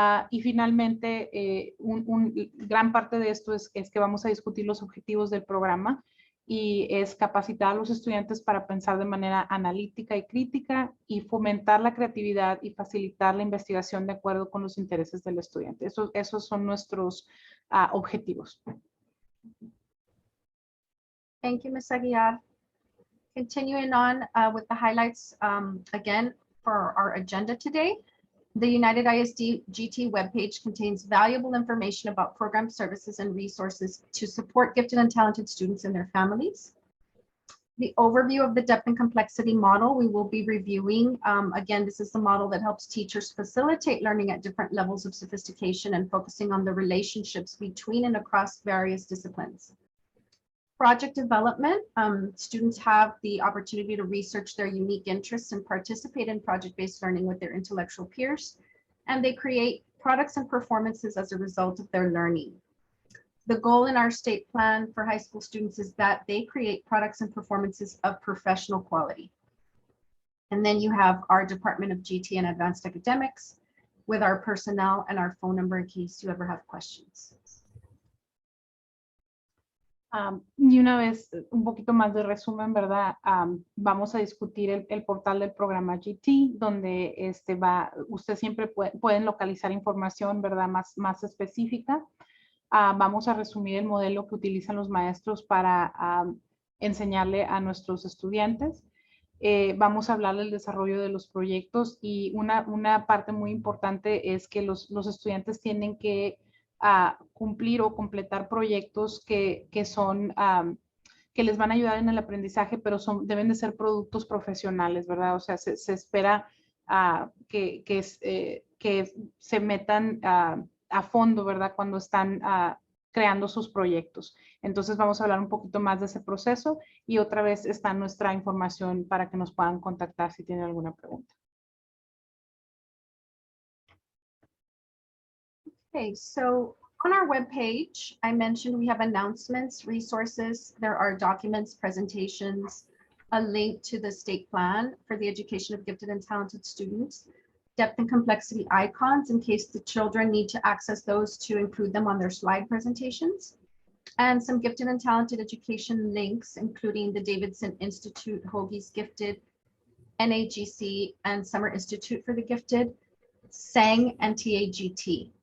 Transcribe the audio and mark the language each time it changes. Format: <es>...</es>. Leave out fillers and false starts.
<es>Y finalmente, gran parte de esto es que vamos a discutir los objetivos del programa y es capacitar a los estudiantes para pensar de manera analítica y crítica y fomentar la creatividad y facilitar la investigación de acuerdo con los intereses del estudiante. Esos son nuestros objetivos.</es> <en>Thank you, Ms. Aguiar. Continuing on with the highlights again for our agenda today. The United ISD GT webpage contains valuable information about program services and resources to support gifted and talented students and their families. The overview of the depth and complexity model we will be reviewing. Again, this is the model that helps teachers facilitate learning at different levels of sophistication and focusing on the relationships between and across various disciplines. Project development, students have the opportunity to research their unique interests and participate in project-based learning with their intellectual peers, and they create products and performances as a result of their learning. The goal in our state plan for high school students is that they create products and performances of professional quality. And then you have our Department of GT and Advanced Academics with our personnel and our phone number in case you ever have questions.</en> <es>Y una vez, un poquito más de resumen, ¿verdad? Vamos a discutir el portal del programa GT, donde usted siempre pueden localizar información, ¿verdad? Más específica. Vamos a resumir el modelo que utilizan los maestros para enseñarle a nuestros estudiantes. Vamos a hablar del desarrollo de los proyectos y una parte muy importante es que los estudiantes tienen que cumplir o completar proyectos que les van a ayudar en el aprendizaje, pero deben de ser productos profesionales, ¿verdad? O sea, se espera que se metan a fondo, ¿verdad? Cuando están creando sus proyectos. Entonces vamos a hablar un poquito más de ese proceso y otra vez está nuestra información para que nos puedan contactar si tienen alguna pregunta.</es> <en>Okay, so on our webpage, I mentioned we have announcements, resources, there are documents, presentations, a link to the state plan for the education of gifted and talented students, depth and complexity icons in case the children need to access those to include them on their slide presentations, and some gifted and talented education links, including the Davidson Institute, Hoagie's Gifted, NAGC, and Summer Institute for the Gifted, SANG, and TAGT.</en>